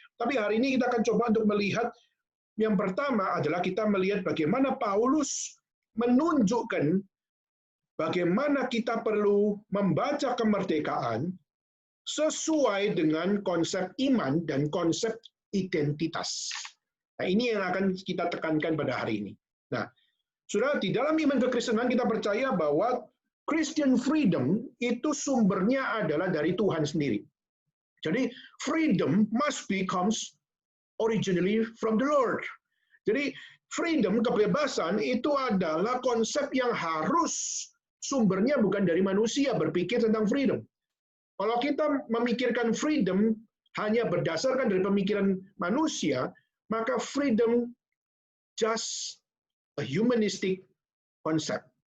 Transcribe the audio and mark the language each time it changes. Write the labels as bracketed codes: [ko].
[id] Tapi hari ini kita akan coba untuk melihat, yang pertama adalah kita melihat bagaimana Paulus menunjukkan bagaimana kita perlu membaca kemerdekaan sesuai dengan konsep iman dan konsep identitas. Nah, ini yang akan kita tekankan pada hari ini. Nah, saudara, di dalam iman kekristenan kita percaya bahwa Christian freedom itu sumbernya adalah dari Tuhan sendiri. [en] Jadi, freedom must becomes originally from the Lord. [id] Jadi, freedom, kebebasan itu adalah konsep yang harus sumbernya bukan dari manusia berpikir tentang freedom. Kalau kita memikirkan freedom hanya berdasarkan dari pemikiran manusia, maka [en] freedom just a humanistic concept.